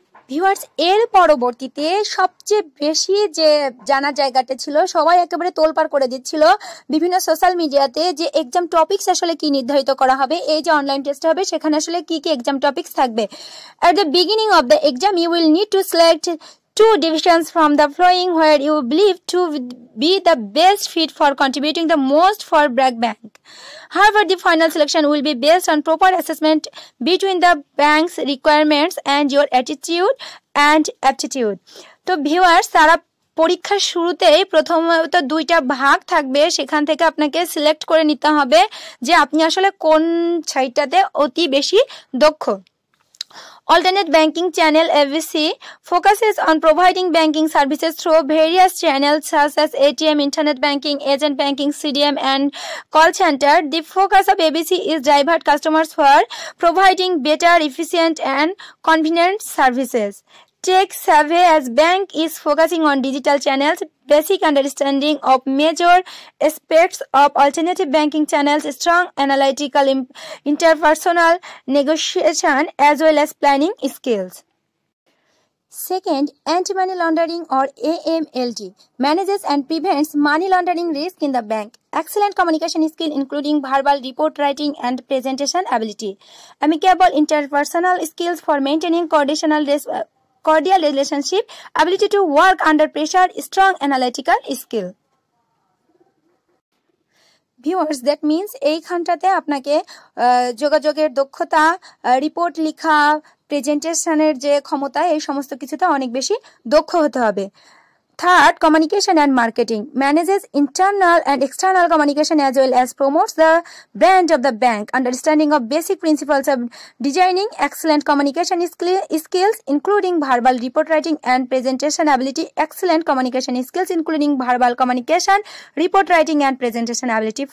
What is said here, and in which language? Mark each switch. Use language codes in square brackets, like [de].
[bn] Viewers, এর পরবর্তীতে সবচেয়ে বেশি যে জানার জায়গাটা ছিল, সবাই একেবারে তোলপাড় করে দিচ্ছিল বিভিন্ন সোশ্যাল মিডিয়াতে যে এক্সাম টপিকস আসলে কি নির্ধারিত করা হবে, এই যে অনলাইন টেস্ট হবে সেখানে আসলে কি কি এক্সাম টপিকস থাকবে। [en] At the beginning of the exam you will need to select two divisions from the following where you believe to be the best fit for contributing the most for Bragg Bank. However, the final selection will be based on proper assessment between the bank's requirements and your attitude and aptitude. [bn] তো viewers, তারা পরীক্ষার শুরুতেই প্রথমত দুইটা ভাগ থাকবে, সেখান থেকে আপনাকে সিলেক্ট করে নিতে হবে যে আপনি আসলে কোন সাইটটাতে অতি বেশি দক্ষ। [en] Alternate banking channel (ABC) focuses on providing banking services through various channels such as ATM, internet banking, agent banking, CDM, and call center. The focus of ABC is divert customers for providing better, efficient, and convenient services. Tech Savvy as bank is focusing on digital channels, basic understanding of major aspects of alternative banking channels, strong analytical interpersonal negotiation as well as planning skills. Second, anti-money laundering or AMLD manages and prevents money laundering risk in the bank. Excellent communication skill including verbal report writing and presentation ability. Amicable interpersonal skills for maintaining cordial relationship, ability to work under pressure, strong analytical skill. [bn] Viewers, [en] that means [bn] এইখানটাতে আপনাকে যোগাযোগের দক্ষতা, report লেখা, প্রেজেন্টেশনের যে ক্ষমতা, এই সমস্ত কিছুতে অনেক বেশি দক্ষ হতে হবে। [en] Third, communication and marketing manages internal and external communication as well as promotes the brand of the bank. Understanding of basic principles of designing, excellent communication skills including verbal report writing and presentation ability. Excellent communication skills including verbal communication, report writing and presentation ability.